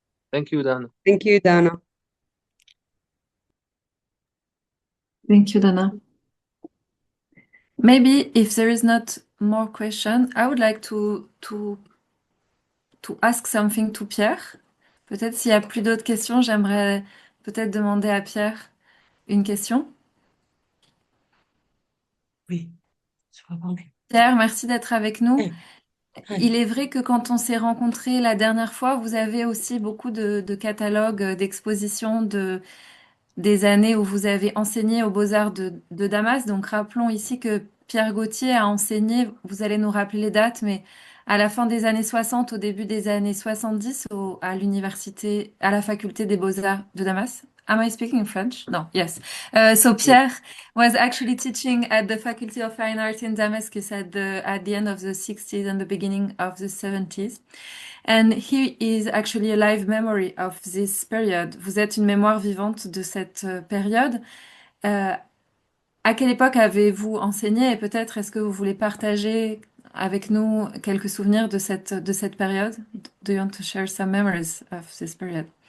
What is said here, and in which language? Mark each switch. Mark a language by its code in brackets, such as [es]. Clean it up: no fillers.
[en] Thank you, Dana. Thank you, Dana. Thank you, Dana. Maybe if there is not more question, I would like to ask something to Pierre. [fr] Peut-être s'il y a plus d'autres questions, j'aimerais peut-être demander à Pierre une question. Oui, je vais parler. Pierre, merci d'être avec nous. Oui. Il est vrai que quand on s'est rencontrés la dernière fois, vous avez aussi beaucoup de catalogues, d'expositions, des années où vous avez enseigné aux Beaux-Arts de Damas. Donc rappelons ici que Pierre Gauthier a enseigné, vous allez nous rappeler les dates, mais à la fin des années 60, au début des années 70, à l'université, à la faculté des Beaux-Arts de Damas. [en] Am I speaking French? No, yes. So Pierre was actually teaching at the Faculty of Fine Art in Damascus at the end of the 60s and the beginning of the 70s. And he is actually a live memory of this period. [fr] Vous êtes une mémoire vivante de cette période. À quelle époque avez-vous enseigné, et peut-être est-ce que vous voulez partager avec nous quelques souvenirs de cette période? [en] Do you want to share some memories of this period?